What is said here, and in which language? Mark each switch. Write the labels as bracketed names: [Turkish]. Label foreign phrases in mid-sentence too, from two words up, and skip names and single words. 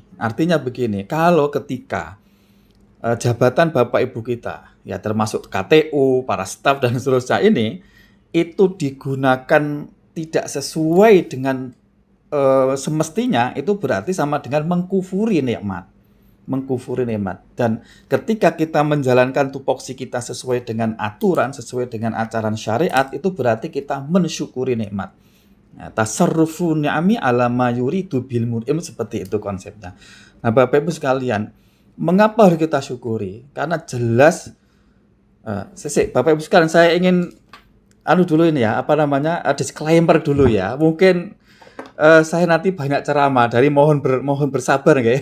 [Indonesian] Artinya begini, kalau ketika jabatan Bapak Ibu kita, ya termasuk KTU, para staf dan seterusnya ini, itu digunakan tidak sesuai dengan semestinya, itu berarti sama dengan mengkufuri nikmat. Dan ketika kita menjalankan tupoksi kita sesuai dengan aturan, sesuai dengan ajaran syariat, itu berarti kita mensyukuri nikmat. [Arabic] تصرف النعم على ما يريد المنعم, [Indonesian] seperti itu konsepnya. Nah, Bapak Ibu sekalian, mengapa harus kita syukuri? Karena jelas Bapak Ibu sekalian, saya ingin dulu ini ya, disclaimer dulu ya. Mungkin saya nanti banyak ceramah, dari mohon bersabar ya.